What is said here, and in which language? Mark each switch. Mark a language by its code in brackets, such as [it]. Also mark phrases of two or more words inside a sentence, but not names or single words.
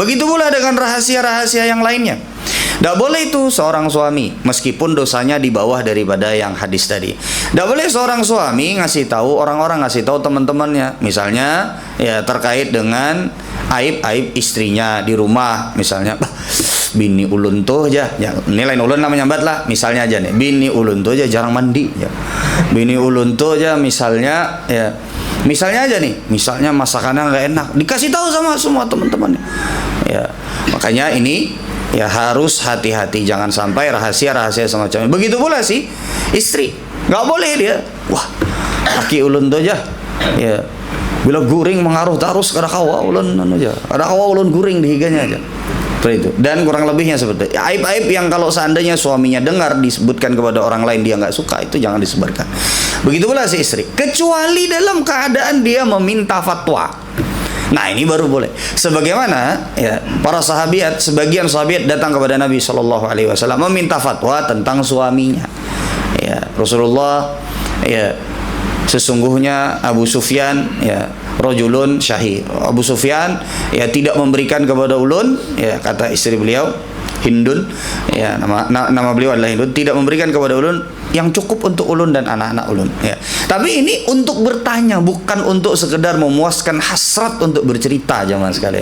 [id] Begitu pula dengan rahasia-rahasia yang lainnya. Tidak boleh itu seorang suami, meskipun dosanya di bawah daripada yang hadis tadi. Tidak boleh seorang suami ngasih tahu orang-orang, ngasih tahu teman-temannya, misalnya, ya, terkait dengan aib-aib istrinya di rumah, misalnya, [bjn] bini ulun tuh aja, ya, ini lain ulun namanya mbak lah, misalnya aja nih, bini ulun tuh aja jarang mandi, ya, bini ulun tuh aja misalnya, ya, [id] misalnya aja nih, misalnya masakannya nggak enak, dikasih tahu sama semua teman-temannya, ya. Makanya ini, ya, harus hati-hati, jangan sampai rahasia-rahasia semacam ini. Begitu pula sih istri, nggak boleh dia, wah, [bjn] laki ulun tuh aja, ya, bila guring mengaruh terus kada kawa ulun aja, kada kawa ulun guring di higanya aja. [id] Seperti itu. Dan kurang lebihnya seperti itu. Aib-aib yang kalau seandainya suaminya dengar disebutkan kepada orang lain dia nggak suka, itu jangan disebarkan. Begitu pula si istri, kecuali dalam keadaan dia meminta fatwa. Nah, ini baru boleh. Sebagaimana ya para sahabat, sebagian sahabat datang kepada Nabi [ar] صلى الله عليه وسلم [id] meminta fatwa tentang suaminya. Ya, Rasulullah, ya, sesungguhnya Abu Sufyan, ya, [ar] رجل شحيح. [id] Abu Sufyan, ya, tidak memberikan kepada ulun, ya, kata istri beliau Hindun, ya, nama beliau adalah Hindun, tidak memberikan kepada ulun yang cukup untuk ulun dan anak-anak ulun, ya. Tapi ini untuk bertanya, bukan untuk sekedar memuaskan hasrat untuk bercerita, jemaah sekalian.